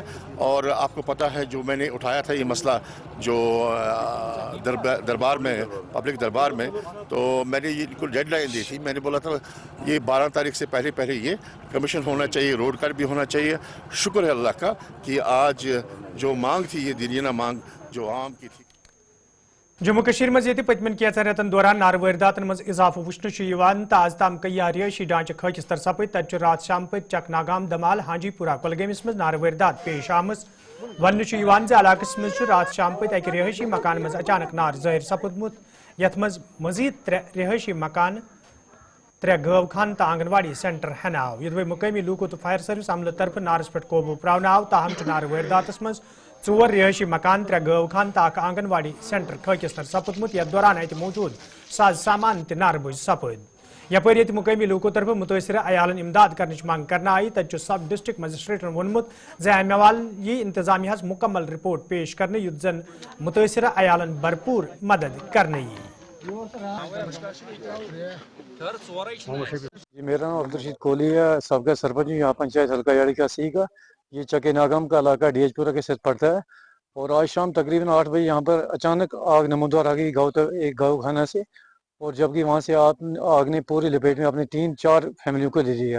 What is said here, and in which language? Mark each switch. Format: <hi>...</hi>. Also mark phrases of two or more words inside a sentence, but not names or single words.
<hi>और आपको पता है जो मैंने उठाया था ये मसला जो दरबार में, पब्लिक दरबार में, तो मैंने ये इनको डेडलाइन दी थी, मैंने बोला था ये 12 तारीख से पहले ये कमीशन होना चाहिए, रोड कट भी होना चाहिए। शुक्र है अल्लाह का कि आज जो मांग थी ये दिलियाना मांग जो आम की थी।</hi> <ks>जम्मू कश्मीर मज पतमन कैंचन रेतन दौरान नार वारदातन मज इजाफा वुचन तो आज ताम कई रिहायशी ढांचे खचस तर सपद तत रात शाम पे चकनागाम दमाल हाजीपुरा कुलगमस मज नार वारदात पेश आम वन इलाकस मज रात शाम पे अक रिहायशी मकान मज अचानक नार जाहिर सपदमुत यथ मज मजीद 3 रिहायशी मकान 3 गवखान तो आंगनवाड़ी सेंटर हन आव ये मुकामी लूको तो</ks> <en>फायर सर्विस</en> <ks>अमल तरफ नारस पे काबू प्रावन आव ताहम नार वारदातस मज 4 रिहायशी मकान 3 गवखान तो आंगनवाड़ी सेंटर खचस तर सपदमुत यथ दौरान अत मौजूद साज सामान त नार बुझ सपद यपर ये मुकामी लूको तरफ मुतासर अयालन इमदाद कर मांग करना आई तत</ks> <en>सब डिस्ट्रिक्ट मजिस्ट्रेटन</en> <ks>वोनमुत अमे वाल ये इंतजामिया मुकम्मल रिपोर्ट पेश करने युत जन मुतासर अयालन भरपूर मदद करने</ks> <hi>जी मेरा नाम अब्दुल कोहली है, सबका सरपंच यहाँ पंचायत हल्का याड़ी का सी का। ये चके नागम का इलाका DHपुरा के साथ पड़ता है। और आज शाम तकरीबन 8 बजे यहाँ पर अचानक आग नमूदार आ गई एक गौखाना से, और जबकि वहाँ से आग ने पूरी लपेट में अपने 3-4 फैमिलियों को ले लिया।</hi>